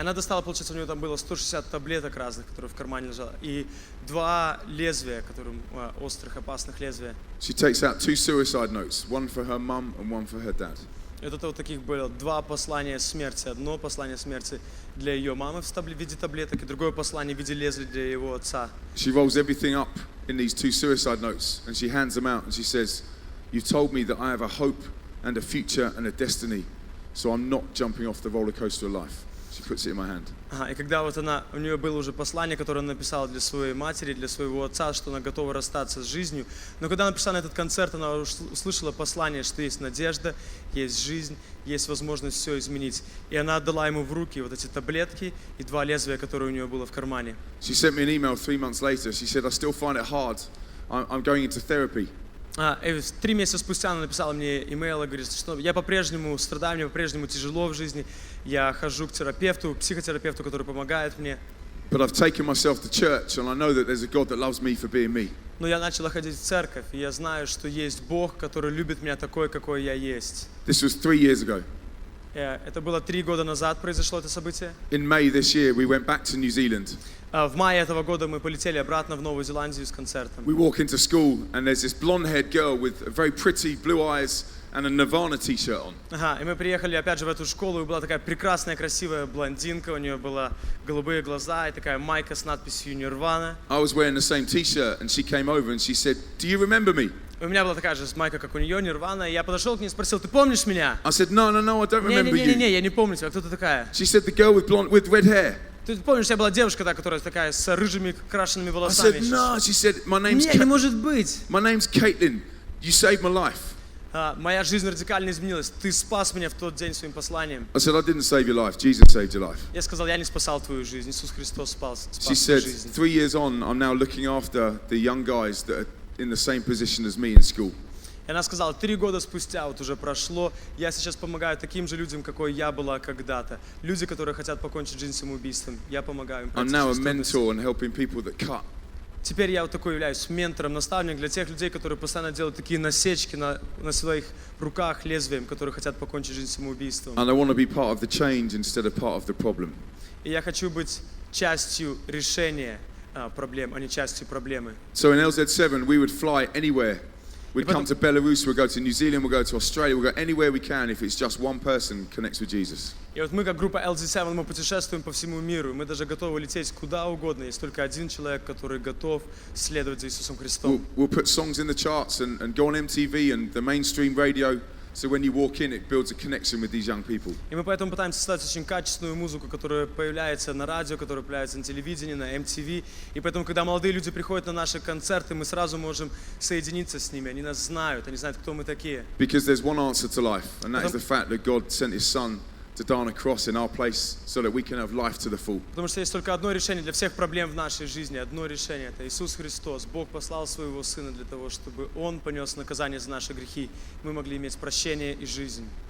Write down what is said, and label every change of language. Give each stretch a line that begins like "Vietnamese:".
Russian: Она достала, получается, у нее там было 160 таблеток разных, которые в кармане лежало, и 2 лезвия, которые острых, опасных лезвия.
English: She takes out 2 suicide notes, one for her mum and one for her dad.
Russian: Это вот таких было 2 послания смерти. Одно послание смерти для ее мамы в виде таблеток, и другое послание в виде лезвия для его отца.
English: She rolls everything up in these 2 suicide notes and she hands them out and she says, "You've told me that I have a hope and a future and a destiny, so I'm not jumping off the roller coaster of life." She puts it in my hand.
Russian: Ага, и когда вот у нее было уже послание, которое она написала для своей матери, для своего отца, что она готова расстаться с жизнью. Но когда она пришла на этот концерт, она услышала послание, что есть надежда, есть жизнь, есть возможность все изменить. И она отдала ему в руки вот эти таблетки и 2 лезвия, которые у нее было в кармане.
English: She sent me an email 3 months later. She said, I still find it hard. I'm going into therapy.
Russian: И 3 месяца спустя она написала мне имейл и говорит, что я по-прежнему страдаю, мне по-прежнему тяжело в жизни. Я хожу к терапевту, к психотерапевту, который помогает мне.
English: But I've taken myself to church and I know that there's a God that loves me for being me.
Russian: Но я начала ходить в церковь, и я знаю, что есть Бог, который любит меня такой, какой я есть.
English: This was 3 years ago.
Russian: Это было 3 года назад произошло это событие.
English: In May this year, we went back to New Zealand.
Russian: В мае этого года мы полетели обратно в Новую Зеландию с концертом.
English: We walk into school and there's this blonde-haired girl with very pretty blue eyes and a Nirvana t-shirt on.
Russian: Ага, и мы приехали опять же в эту школу, и была такая прекрасная, красивая блондинка, у нее были голубые глаза и такая майка с надписью Nirvana.
English: I was wearing the same t-shirt and she came over and she said, "Do you remember me?"
Russian: У меня была такая же майка, как у нее, Nirvana, и я подошел к ней и спросил, ты помнишь меня?
English: I said, no, I don't remember you.
Russian: Не, я не помню тебя, кто ты такая?
English: She said, the girl with red hair.
Russian: Ты помнишь, я была девушка, которая такая с рыжими крашенными
English: I
Russian: волосами.
English: said, no. She said, my name's
Russian: Не может быть.
English: Caitlin. You saved my life.
Russian: Моя жизнь радикально изменилась. Ты спас меня в тот день своим посланием.
English: I said, I didn't save your life. Jesus saved your life.
Russian: Я сказал, я не спасал твою жизнь. Иисус Христос спас
English: She said,
Russian: жизнь.
English: 3 years on, I'm now looking after the young guys that are in the same position as me in school.
Russian: И она сказала, 3 года спустя, вот уже прошло, я сейчас помогаю таким же людям, какой я была когда-то. Люди, которые хотят покончить жизнь самоубийством. Я помогаю им.
English: I'm now a mentor and helping people that cut.
Russian: Теперь я вот такой являюсь ментором, наставником для тех людей, которые постоянно делают такие насечки на своих руках лезвием, которые хотят покончить жизнь самоубийством.
English: And I want to be part of the change instead of part of the problem.
Russian: И я хочу быть частью решения проблем, а не частью проблемы.
English: So in LZ7, we would fly anywhere. We'd come to Belarus, we'll go to New Zealand, we'll go to Australia, we'll go anywhere we can if it's just one person connects with Jesus.
Russian: И вот мы, как группа LZ7, мы путешествуем по всему миру. Мы даже готовы лететь куда угодно. Есть только один человек, который готов следовать за Иисусом Христом.
English: We'll put songs in the charts and go on MTV and the mainstream radio. So when you walk in, it builds a connection with these young people.
Russian: И мы поэтому пытаемся создать очень качественную музыку, которая появляется на радио, которая появляется на телевидении, на MTV. И поэтому, когда молодые люди приходят на наши концерты, мы сразу можем соединиться с ними. Они нас знают, они знают, кто мы такие.
English: Because there's one answer to life, and that is the fact that God sent His Son to die on a cross in our place so that we can have life to the full.
Russian: Потому что есть только одно решение для всех проблем в нашей жизни. Одно решение – это Иисус Христос. Бог послал Своего Сына для того, чтобы Он понес наказание за наши грехи. Мы могли иметь прощение и жизнь.